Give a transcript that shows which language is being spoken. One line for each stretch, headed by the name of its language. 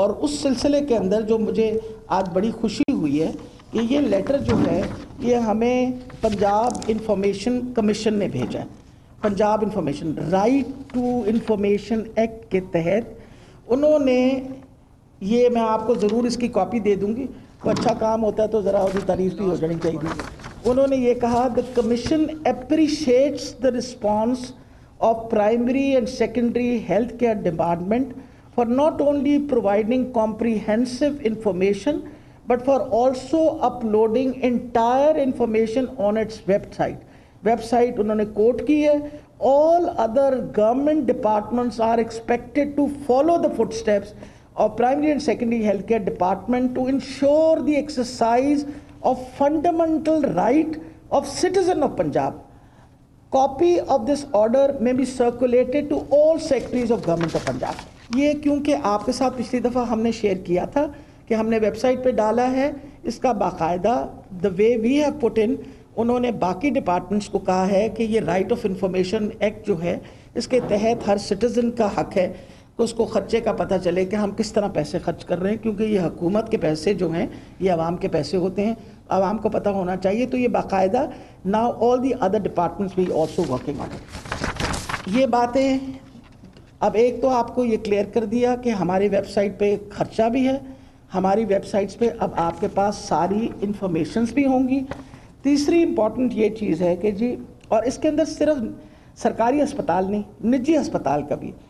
Urdu: اور اس سلسلے کے اندر جو مجھے آج بڑی خوشی ہوئی ہے کہ یہ لیٹر جو ہے یہ ہمیں پنجاب انفارمیشن کمیشن نے بھیجا ہے. Punjab information right to information act کے تحت انہوں نے یہ, میں آپ کو ضرور اس کی کاپی دے دوں گی, تو اچھا کام ہوتا ہے تو ذرا اس کی تعریف بھی ہو جانی چاہیے. انہوں نے یہ کہا
English: the commission appreciates the response of primary and secondary healthcare department for not only providing comprehensive information but for also uploading entire information on its website.
Urdu: Website انہوں نے کوٹ کی ہے.
English: All other government departments are expected to follow the footsteps of primary and secondary healthcare department to ensure the exercise of fundamental right of citizen of Punjab. Copy of this order may be circulated to all secretaries of government of Punjab.
Urdu: یہ کیونکہ آپ کے ساتھ پچھلی دفعہ ہم نے share کیا تھا کہ ہم نے ویب سائٹ پہ ڈالا ہے اس کا باقاعدہ
English: the way we have put in,
Urdu: انہوں نے باقی ڈپارٹمنٹس کو کہا ہے کہ یہ رائٹ آف انفارمیشن ایکٹ جو ہے اس کے تحت ہر سٹیزن کا حق ہے کہ اس کو خرچے کا پتہ چلے کہ ہم کس طرح پیسے خرچ کر رہے ہیں, کیونکہ یہ حکومت کے پیسے جو ہیں یہ عوام کے پیسے ہوتے ہیں, عوام کو پتہ ہونا چاہیے. تو یہ باقاعدہ
English: now all the other departments will also working on it.
Urdu: یہ باتیں اب ایک تو آپ کو یہ کلیئر کر دیا کہ ہماری ویب سائٹ پہ خرچہ بھی ہے, ہماری ویب سائٹس پہ اب آپ کے پاس ساری انفارمیشنز بھی ہوں گی. تیسری امپورٹنٹ یہ چیز ہے کہ جی, اور اس کے اندر صرف سرکاری ہسپتال نہیں, نجی ہسپتال کا بھی.